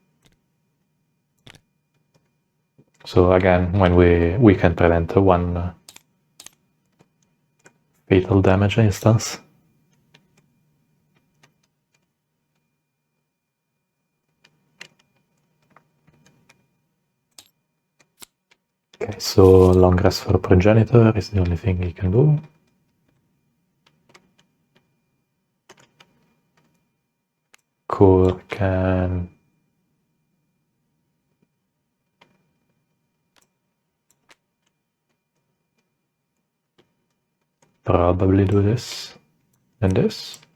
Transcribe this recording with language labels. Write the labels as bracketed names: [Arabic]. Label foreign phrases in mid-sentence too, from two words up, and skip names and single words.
[English] So again, when we can prevent 1 fatal damage instance. Okay, so long rest for Progenitor is the only thing he can do. C.O.R.E can probably do this and this.